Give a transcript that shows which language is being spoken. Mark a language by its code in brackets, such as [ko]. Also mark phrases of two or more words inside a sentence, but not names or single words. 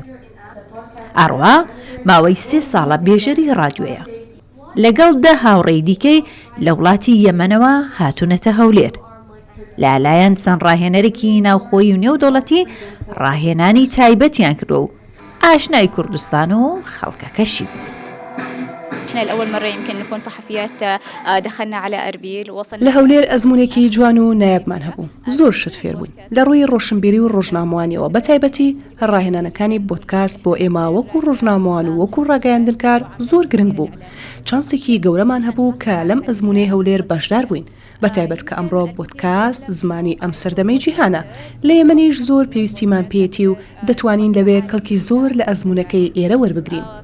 [ckb] ئاڕوا ماوەی 3 ساڵە بێژەری ڕادیۆیە لەگەڵ 10 هاوڕێی دیکەی لە وڵاتی یەمەنەوە هاتوونەتە هەولێر لالایەن چەند ڕاهێنەرێکی ناوخۆیی و نێودەوڵەتی ڕاهێنانی تایبەتیان کردو و ئاشنای کوردستان و خەڵکەکەشی بوو. [ar] احنا لأول مرة يمكن نكون صحفيات دخلنا على أربيل ووصلنا [ckb] لە هەولێر ئەزمونێکی جوان و نایابمان هەبوو زۆر شت فێر بووین لە ڕووی ڕۆشنبیری و ڕۆژنامەوانیەوە بە تایبەتی ڕاهێنانەکانی بۆدکاست بۆ ئێمە وەکو ڕۆژنامەوان و وەکو ڕاگەیاندنکار زۆر گرنگ بوو. چانسێکی گەورەمان هەبوو کە لەم ئەزمونەی هەولێر بەشدار بووین بە تایبەت کە ئەمڕۆ بۆدکاست زمانی ئەم سەردەمەی جیهانە لە ئێمەنیش زۆر پێویستیمان پێێتی و دەتوانین لەوێ کەڵکی زۆر لە ئەزمونەکەی ئێرە وەربگرین.